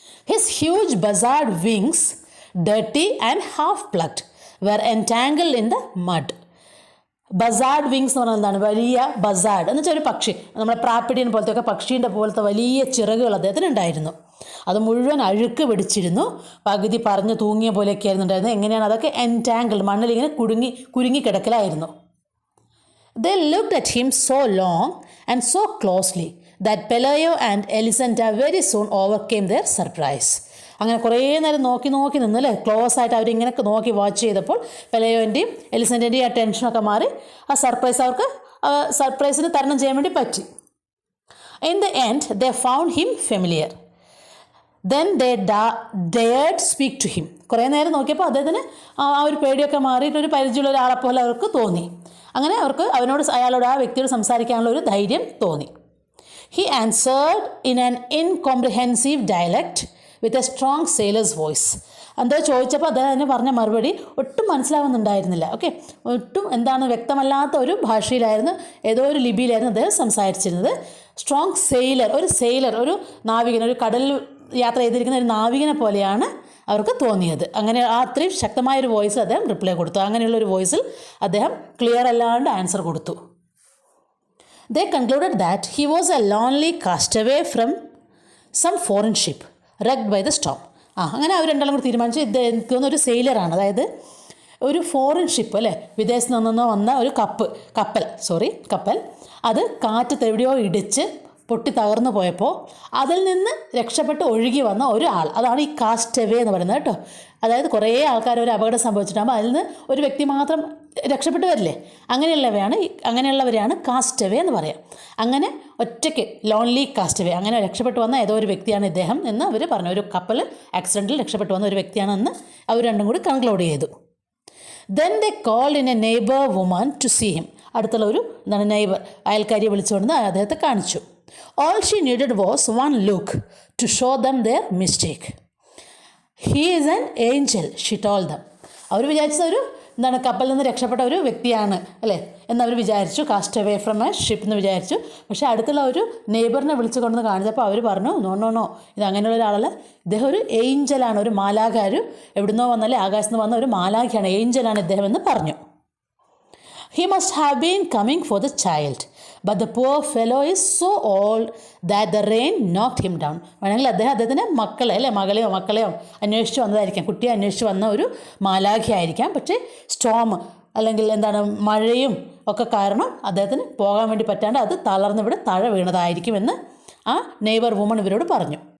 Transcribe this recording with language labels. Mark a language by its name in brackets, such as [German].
[English] His huge buzzard wings, dirty and half plucked, were entangled in the mud. [Malayalam] Buzzard wings എന്ന് പറഞ്ഞാൽ എന്താണ്? വലിയ buzzard എന്ന് വെച്ചാൽ ഒരു പക്ഷി, നമ്മുടെ പ്രാപ്പിഡിയൻ പോലത്തെ ഒക്കെ പക്ഷീൻ്റെ പോലത്തെ വലിയ ചിറകുകൾ അദ്ദേഹത്തിന് ഉണ്ടായിരുന്നു. അത് മുഴുവൻ അഴുക്ക് പിടിച്ചിരുന്നു, പകുതി പറഞ്ഞ് തൂങ്ങിയ പോലെയൊക്കെ ആയിരുന്നു ഉണ്ടായിരുന്നത്. എങ്ങനെയാണ് അതൊക്കെ? എൻറ്റാങ്കിൾഡ്, മണ്ണിലിങ്ങനെ കുരുങ്ങി കിടക്കലായിരുന്നു. [English] They looked at him so long and so closely that Pelayo and Elisenda very soon overcame their surprise. [Malayalam] അങ്ങനെ കുറേ നേരം നോക്കി നിന്നല്ലേ, ക്ലോസ് ആയിട്ട് അവരിങ്ങനെയൊക്കെ നോക്കി വാച്ച് ചെയ്തപ്പോൾ പെലയോൻ്റെയും എലിസൻ്റെൻ്റെയും ആ ടെൻഷനൊക്കെ മാറി ആ സർപ്രൈസിന് തരണം ചെയ്യാൻ വേണ്ടി പറ്റി. [English] In the end, they found him familiar. Then they dared speak to him. [Malayalam] കുറേ നേരം നോക്കിയപ്പോൾ അദ്ദേഹത്തിന് ആ ഒരു പേടിയൊക്കെ മാറിയിട്ട് ഒരു പരിചയമുള്ള ഒരാളെപ്പോലെ അവർക്ക് തോന്നി. അങ്ങനെ അയാളോട് ആ വ്യക്തിയോട് സംസാരിക്കാനുള്ള ഒരു ധൈര്യം തോന്നി. [English] He answered in an incomprehensive dialect with a strong sailor's voice. [Malayalam] എന്താ ചോദിച്ചപ്പോൾ അദ്ദേഹം പറഞ്ഞ മറുപടി ഒട്ടും മനസ്സിലാവുന്നുണ്ടായിരുന്നില്ല. ഒട്ടും എന്താണ് വ്യക്തമല്ലാത്ത ഒരു ഭാഷയിലായിരുന്നു, ഏതോ ഒരു ലിപിയിലായിരുന്നു അദ്ദേഹം സംസാരിച്ചിരുന്നത്. സ്ട്രോങ് സെയിലർ, ഒരു നാവികൻ, ഒരു കടലിൽ യാത്ര ചെയ്തിരിക്കുന്ന ഒരു നാവികനെ പോലെയാണ് അവർക്ക് തോന്നിയത്. അങ്ങനെ അത്രയും ശക്തമായൊരു വോയിസിൽ അദ്ദേഹം റിപ്ലൈ കൊടുത്തു. അങ്ങനെയുള്ളൊരു വോയിസിൽ അദ്ദേഹം ക്ലിയർ അല്ലാണ്ട് ആൻസർ കൊടുത്തു. [English] They concluded that he was a lonely castaway from some foreign ship wrecked by the storm. [Malayalam] അങ്ങനെ അവർ രണ്ടാളും കൂടി തീരുമാനിച്ചു, ഇത് എനിക്ക് തോന്നുന്ന ഒരു സെയിലറാണ്, അതായത് ഒരു ഫോറിൻ ഷിപ്പ് അല്ലേ, വിദേശത്ത് നിന്നോ വന്ന ഒരു കപ്പൽ അത് കാറ്റത്ത് എവിടെയോ ഇടിച്ച് പൊട്ടി തകർന്നു പോയപ്പോൾ അതിൽ നിന്ന് രക്ഷപ്പെട്ട് ഒഴുകി വന്ന ഒരാൾ, അതാണ് ഈ കാസ്റ്റവേ എന്ന് പറയുന്നത് കേട്ടോ. അതായത് കുറേ ആൾക്കാർ ഒരു അപകടം സംഭവിച്ചിട്ടാകുമ്പോൾ അതിൽ നിന്ന് ഒരു വ്യക്തി മാത്രം രക്ഷപ്പെട്ടു വരില്ലേ, അങ്ങനെയുള്ളവരെയാണ് കാസ്റ്റവേ എന്ന് പറയാം. അങ്ങനെ ഒറ്റയ്ക്ക് ലോൺലി കാസ്റ്റവേ, അങ്ങനെ രക്ഷപ്പെട്ടു വന്ന ഏതോ ഒരു വ്യക്തിയാണ് ഇദ്ദേഹം എന്ന് അവർ പറഞ്ഞു. ഒരു കപ്പൽ ആക്സിഡൻറ്റിൽ രക്ഷപ്പെട്ടു വന്ന ഒരു വ്യക്തിയാണെന്ന് അവർ രണ്ടും കൂടി കൺക്ലൂഡ് ചെയ്തു. [English] Then they called in a neighbor woman to see him. [Malayalam] അടുത്തുള്ള ഒരു നെയ്ബർ, അയൽക്കാരിയെ വിളിച്ചുകൊണ്ട് അദ്ദേഹത്തെ കാണിച്ചു. [English] All she needed was one look to show them their mistake. He is an angel, she told them. [Malayalam] അവർ വിചാരിച്ചത് കപ്പലിൽ നിന്ന് രക്ഷപ്പെട്ട ഒരു വ്യക്തിയാണ് അല്ലേ എന്നവർ വിചാരിച്ചു, [English] cast away from a ship [Malayalam] എന്ന് വിചാരിച്ചു. പക്ഷേ അടുത്തുള്ള ഒരു നെയ്ബറിനെ വിളിച്ചു കൊണ്ടുവന്ന് കാണിച്ചപ്പോൾ അവർ പറഞ്ഞു, നോ, ഇത് അങ്ങനെയുള്ള ഒരാളല്ല, ഇദ്ദേഹം ഒരു ഏഞ്ചലാണ്, ഒരു മാലാഖ, എവിടുന്നോ വന്നല്ലേ, ആകാശത്ത് നിന്ന് വന്ന ഒരു മാലാഖയാണ്, ഏഞ്ചലാണ് ഇദ്ദേഹം എന്ന് പറഞ്ഞു. [English] He must have been coming for the child, but the poor fellow is so old that the rain knocked him down. [Malayalam] വേണമെങ്കിൽ അദ്ദേഹത്തിന് മക്കളെയോ അന്വേഷിച്ച് വന്നതായിരിക്കാം, കുട്ടിയെ അന്വേഷിച്ച് വന്ന ഒരു മാലാഖയായിരിക്കാം. പക്ഷേ സ്റ്റോം അല്ലെങ്കിൽ മഴയും ഒക്കെ കാരണം അദ്ദേഹത്തിന് പോകാൻ വേണ്ടി പറ്റാണ്ട് അത് തളർന്നിവിടെ താഴെ വീണതായിരിക്കുമെന്ന് ആ നെയ്ബർ വുമൺ ഇവരോട് പറഞ്ഞു.